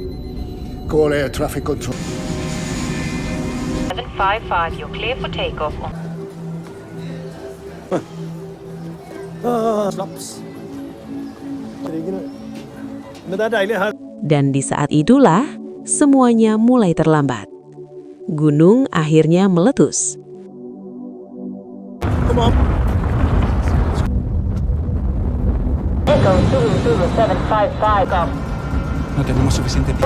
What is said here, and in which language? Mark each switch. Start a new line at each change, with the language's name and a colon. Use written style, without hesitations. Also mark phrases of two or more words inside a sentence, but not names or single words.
English: Call air traffic control. 755, you're clear for takeoff. Slaps.
Norwegian: Men det er deilig her.
Indonesian: Dan di saat itulah, semuanya mulai terlambat. Gunung akhirnya meletus.
English: Echo 22755, off.
Spanish: No tenemos suficiente tiempo.